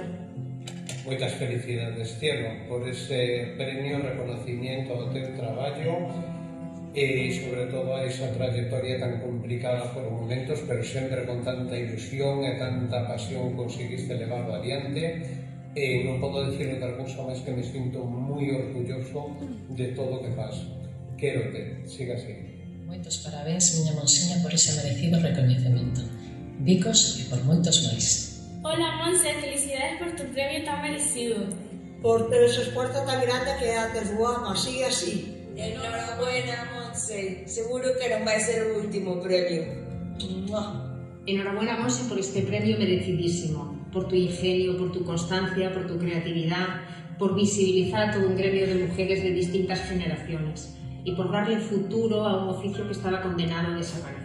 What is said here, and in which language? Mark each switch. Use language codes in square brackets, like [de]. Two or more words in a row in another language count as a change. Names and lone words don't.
[gl] Moitas felicidades, Cielo, por ese premio, reconocimiento ao teu traballo e, sobre todo, a esa trayectoria tan complicada por momentos, pero sempre con tanta ilusión e tanta pasión conseguiste levarlo adiante. E non podo dicir outra cousa máis que me sinto moi orgulloso de todo o que faz. Quérote, siga así. Moitos parabéns, miña monsiña, por ese merecido recoñecemento. Bicos e por moitos máis. [es] Hola, Monse, felicidades por tu premio tan merecido. Por ter ese esfuerzo tan grande que haces, guapa, sigue así. Enhorabuena, Monse. [gl] Seguro que non vai ser o último premio. [es] Enhorabuena, Monse, por este premio merecidísimo, por tu ingenio, por tu constancia, por tu creatividad, por visibilizar a todo un gremio de mujeres de distintas generaciones y por darle futuro a un oficio que estaba condenado a desaparecer.